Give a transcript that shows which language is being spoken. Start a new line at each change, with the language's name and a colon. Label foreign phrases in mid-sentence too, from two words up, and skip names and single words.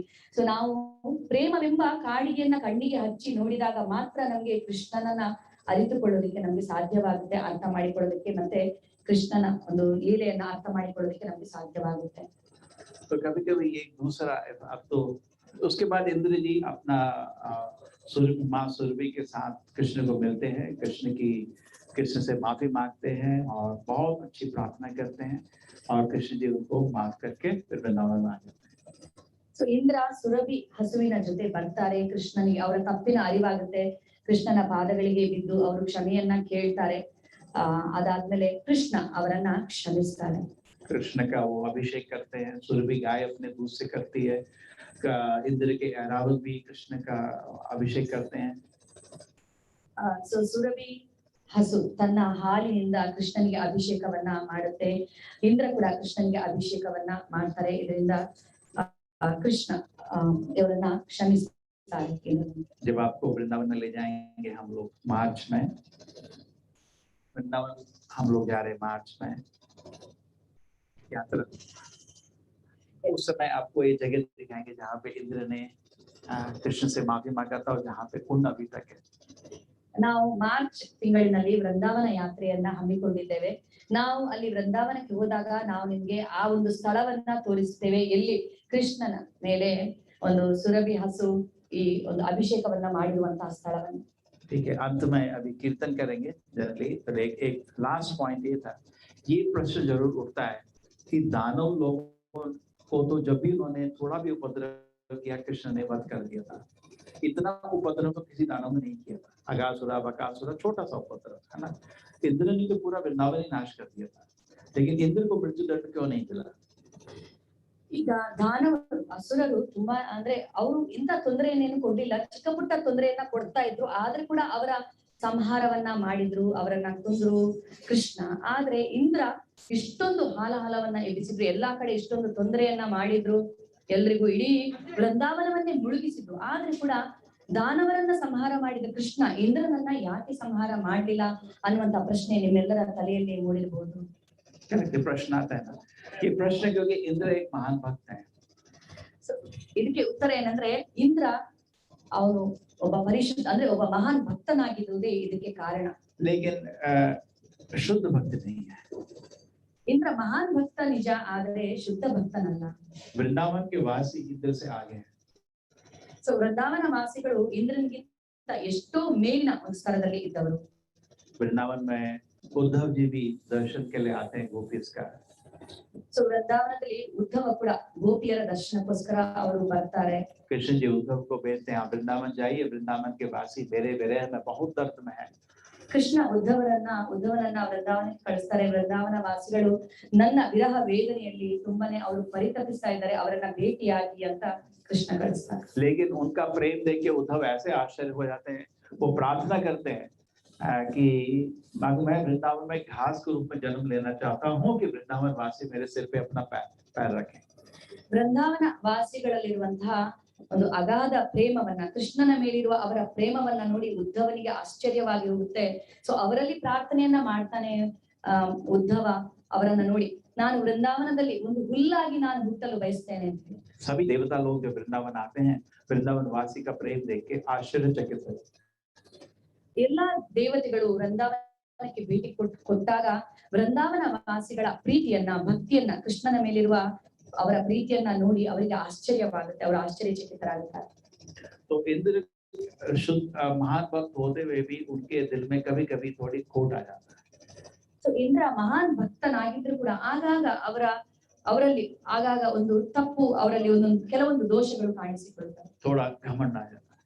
Kannada: ಸೊ ನಾವು ಪ್ರೇಮವೆಂಬ ಕಾಡಿಗೆಯನ್ನ ಕಣ್ಣಿಗೆ ಹಚ್ಚಿ ನೋಡಿದಾಗ ಮಾತ್ರ ನಮ್ಗೆ ಕೃಷ್ಣನನ್ನ ಅರಿತುಕೊಳ್ಳೋದಕ್ಕೆ ನಮ್ಗೆ ಸಾಧ್ಯವಾಗುತ್ತೆ, ಅರ್ಥ ಮಾಡಿಕೊಳ್ಳೋದಕ್ಕೆ, ಮತ್ತೆ ಕೃಷ್ಣನ ಒಂದು ಲೀಲೆಯನ್ನ ಅರ್ಥ ಮಾಡಿಕೊಳ್ಳೋದಕ್ಕೆ ನಮ್ಗೆ ಸಾಧ್ಯವಾಗುತ್ತೆ.
Hindi: तो कभी कभी ये दूसरा अब तो उसके बाद इंद्र जी अपना माँ सुरभि के साथ कृष्ण को मिलते हैं, कृष्ण से माफी मांगते हैं और बहुत अच्छी प्रार्थना करते हैं और कृष्ण जी उनको माफ करके फिर वृंदावन आ जाते हैं।
Kannada: ಸೊ ಇಂದ್ರ ಸುರಭಿ ಹಸುವಿನ ಜೊತೆ ಬರ್ತಾರೆ. ಕೃಷ್ಣನಿಗೆ ಅವರ ತಪ್ಪಿನ ಅರಿವಾಗುತ್ತೆ. ಕೃಷ್ಣನ ಪಾದಗಳಿಗೆ ಬಿದ್ದು ಅವರು ಕ್ಷಮೆಯನ್ನ ಕೇಳ್ತಾರೆ. ಅದಾದ್ಮೇಲೆ ಕೃಷ್ಣ ಅವರನ್ನ ಕ್ಷಮಿಸ್ತಾರೆ.
Hindi: कृष्ण का वो अभिषेक करते हैं, सुरभि गाय अपने दूध से करती है, इंद्र के ऐरावत भी कृष्ण का अभिषेक करते हैं।
Kannada: ಸೊ ಸುರಭಿ ಹಸು ತನ್ನ ಹಾಲಿನಿಂದ ಕೃಷ್ಣನಿಗೆ ಅಭಿಷೇಕವನ್ನ ಮಾಡುತ್ತೆ. ಇಂದ್ರ ಕೂಡ ಕೃಷ್ಣನಿಗೆ ಅಭಿಷೇಕವನ್ನ ಮಾಡ್ತಾರೆ. ಇದರಿಂದ कृष्ण ಇವರನ್ನ ಕ್ಷಮಿಸ್ತಾರೆ.
Hindi: जब आपको वृंदावन ले जाएंगे हम लोग मार्च में, वृंदावन हम लोग जा रहे मार्च में यात्रा, उस समय आपको ये जगह दिखाएंगे जहाँ पे इंद्र ने कृष्ण से माफी मांगा था और जहाँ पे कुंड अभी तक है।
Kannada: ನಾವು ಮಾರ್ಚ್ ತಿಂಗಳಿನಲ್ಲಿ ವೃಂದಾವನ ಯಾತ್ರೆಯನ್ನ ಹಮ್ಮಿಕೊಂಡಿದ್ದೇವೆ. ನಾವು ಅಲ್ಲಿ ವೃಂದಾವನಕ್ಕೆ ಹೋದಾಗ ನಾವು ನಿಮ್ಗೆ ಆ ಒಂದು ಸ್ಥಳವನ್ನ ತೋರಿಸ್ತೇವೆ, ಎಲ್ಲಿ ಕೃಷ್ಣನ ಮೇಲೆ ಒಂದು ಸುರಭಿ ಹಸು ಈ ಒಂದು ಅಭಿಷೇಕವನ್ನ ಮಾಡಿರುವಂತಹ ಸ್ಥಳವನ್ನು.
Hindi: ठीक है, अंत में अभी कीर्तन करेंगे जनरली। तो एक
English: last point
Hindi: ये था, ये प्रश्न जरूर उठता है कि दानव लोगों को तो जब भी उन्होंने थोड़ा भी उपद्रव किया कृष्ण ने वध कर दिया था। इतना उपद्रव तो किसी दानव ने नहीं किया था। अगासुरा बकासुरा छोटा सा उपद्रव है ना, इंद्र ने तो पूरा वृंदावन ही नाश कर दिया था, लेकिन इंद्र को मृत्यु दंड क्यों नहीं मिला?
Kannada: ಈಗ ದಾನವರು ಅಸುರರು ತುಂಬಾ ಅಂದ್ರೆ ಅವರು ಇಂಥ ತೊಂದರೆಯನ್ನೇನು ಕೊಡ್ಲಿಲ್ಲ, ಚಿಕ್ಕ ಪುಟ್ಟ ತೊಂದರೆಯನ್ನ ಕೊಡ್ತಾ ಇದ್ರು. ಆದ್ರೆ ಕೂಡ ಅವರ ಸಂಹಾರವನ್ನ ಮಾಡಿದ್ರು, ಅವರನ್ನ ಕೊಂದ್ರು ಕೃಷ್ಣ. ಆದ್ರೆ ಇಂದ್ರ ಇಷ್ಟೊಂದು ಹಾಲಹಲವನ್ನ ಎಬ್ಬಿಸಿದ್ರು, ಎಲ್ಲಾ ಕಡೆ ಇಷ್ಟೊಂದು ತೊಂದರೆಯನ್ನ ಮಾಡಿದ್ರು, ಎಲ್ರಿಗೂ ಇಡೀ ವೃಂದಾವನವನ್ನೇ ಮುಳುಗಿಸಿದ್ರು. ಆದ್ರೆ ಕೂಡ ದಾನವರನ್ನ ಸಂಹಾರ ಮಾಡಿದ ಕೃಷ್ಣ ಇಂದ್ರನನ್ನ ಯಾಕೆ ಸಂಹಾರ ಮಾಡ್ಲಿಲ್ಲ ಅನ್ನುವಂತ ಪ್ರಶ್ನೆ ನಿಮ್ಮೆಲ್ಲರ ತಲೆಯಲ್ಲಿ ಮೂಡಿರಬಹುದು.
Hindi: प्रश्न आता है ना, ये प्रश्न क्योंकि इंद्र एक महान भक्त है।
Kannada: ಇದಕ್ಕೆ ಉತ್ತರ ಏನಂದ್ರೆ ಇಂದ್ರ ಅವನು ಒಬ್ಬ ಪರಿಶುದ್ಧ ಅಂದ್ರೆ ಒಬ್ಬ ಮಹಾನ್ ಭಕ್ತನಾಗಿರುವುದೇ ಇದಕ್ಕೆ ಕಾರಣ.
Hindi: लेकिन शुद्ध भक्त नहीं है। इंद्र महान भक्त निज,
Kannada: ಆದರೆ ಶುದ್ಧ ಭಕ್ತನಲ್ಲ.
Hindi: वृंदावन के वासी इंद्र से आगे हैं।
Kannada: ಸೊ ವೃಂದಾವನ ವಾಸಿಗಳು ಇಂದ್ರನಿಗಿಂತ ಎಷ್ಟೋ ಮೇಲಿನ ಒಂದು ಸ್ತರದಲ್ಲಿ ಇದ್ದವರು.
Hindi: वृंदावन में उद्धव जी भी दर्शन के लिए आते हैं गोपीस का।
Kannada: ಸೊ ವೃಂದಾವನದಲ್ಲಿ ಉದ್ಧವ ಕೂಡ ಗೋಪಿಯರ ದರ್ಶನಕ್ಕೋಸ್ಕರ ಅವರು ಬರ್ತಾರೆ.
Hindi: कृष्ण जी उद्धव को भेजते हैं, वृंदावन जाइए, वृंदावन के वासी मेरे विरह में बहुत दर्द में है।
Kannada: ಕೃಷ್ಣ ಉದ್ಧವನನ್ನ ವೃಂದಾವನಕ್ಕೆ ಕಳಿಸ್ತಾರೆ. ವೃಂದಾವನ ವಾಸಿಗಳು ನನ್ನ ವಿರಹ ವೇದನೆಯಲ್ಲಿ ತುಂಬಾನೇ ಅವರು ಪರಿತಪಿಸ್ತಾ ಇದ್ದಾರೆ, ಅವರನ್ನ ಭೇಟಿಯಾಗಿ ಅಂತ कृष्ण कಳಿಸ್ತಾರೆ.
Hindi: लेकिन उनका प्रेम देख के उद्धव ऐसे आश्चर्य हो जाते हैं, वो प्रार्थना करते हैं कि मैं वृंदावन में घास के रूप में जन्म लेना चाहता हूँ कि वृंदावन वासी मेरे सिर पे अपना पैर रखें।
Kannada: ವೃಂದಾವನ ವಾಸಿಗಳಲ್ಲಿರುವಂತಹ ಒಂದು ಅಗಾಧ ಪ್ರೇಮವನ್ನ, ಕೃಷ್ಣನ ಮೇಲಿರುವ ಅವರ ಪ್ರೇಮವನ್ನ ನೋಡಿ ಉದ್ಧವನಿಗೆ ಆಶ್ಚರ್ಯವಾಗಿ ಹೋಗುತ್ತೆ. ಸೊ ಅವರಲ್ಲಿ ಪ್ರಾರ್ಥನೆಯನ್ನ ಮಾಡ್ತಾನೆ ಉದ್ಧವ ಅವರನ್ನ ನೋಡಿ, ನಾನು ವೃಂದಾವನದಲ್ಲಿ ಒಂದು ಹುಲ್ಲಾಗಿ ನಾನು ಹುಟ್ಟಲು ಬಯಸ್ತೇನೆ ಅಂತ.
Hindi: सभी देवता लोग जब वृंदावन आते हैं वृंदावन वासी का प्रेम देख के आश्चर्यचकित हुए।
Kannada: ಎಲ್ಲಾ ದೇವತೆಗಳು ವೃಂದಾವನಕ್ಕೆ ಭೇಟಿ ಕೊಟ್ಟಾಗ ವೃಂದಾವನ ವಾಸಿಗಳ ಪ್ರೀತಿಯನ್ನ ಭಕ್ತಿಯನ್ನ ಕೃಷ್ಣನ ಮೇಲಿರುವ ಅವರ ಪ್ರೀತಿಯನ್ನ ನೋಡಿ ಅವರಿಗೆ ಆಶ್ಚರ್ಯವಾಗುತ್ತೆ, ಅವರು ಆಶ್ಚರ್ಯಚಕಿತರಾಗುತ್ತಾರೆ.
Hindi: तो इंद्र शुद्ध महान भक्त होते हुए भी उनके दिल में कभी कभी थोड़ी खोट आ जाता है।
Kannada: ಸೊ ಇಂದ್ರ ಮಹಾನ್ ಭಕ್ತನಾಗಿದ್ರು ಕೂಡ ಆಗಾಗ ಅವರಲ್ಲಿ ಆಗಾಗ ಒಂದು ತಪ್ಪು, ಅವರಲ್ಲಿ ಒಂದೊಂದು ಕೆಲವೊಂದು ದೋಷಗಳು ಕಾಣಿಸಿಕೊಳ್ಳುತ್ತವೆ.
Hindi: थोड़ा घमंड आ जाता है,